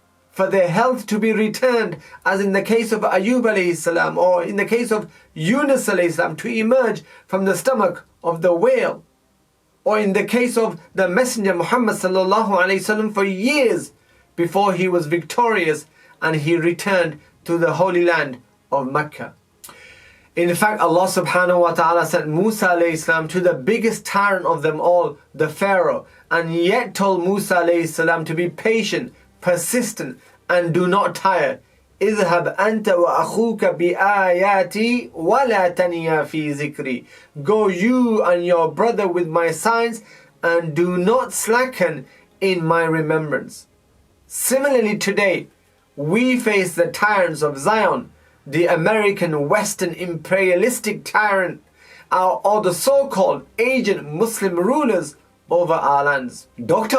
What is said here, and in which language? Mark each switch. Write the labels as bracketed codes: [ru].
[en] for their health to be returned, as in the case of Ayub alayhi salam, or in the case of Yunus alayhi salam, to emerge from the stomach of the whale, or in the case of the Messenger Muhammad sallallahu alayhi wasallam for years before he was victorious and he returned to the holy land of Mecca. In fact, Allah subhanahu wa ta'ala sent Musa alayhi salam to the biggest tyrant of them all, the Pharaoh, and yet told Musa alayhi salam to be patient, persistent, and do not tire. [ar] اذهب أنت وأخوك بآياتي ولا تنيا في ذكري. [en] Go you and your brother with my signs, and do not slacken in my remembrance. Similarly today, we face the tyrants of Zion, the American Western imperialistic tyrant, or the so-called agent Muslim rulers over our lands. Dr.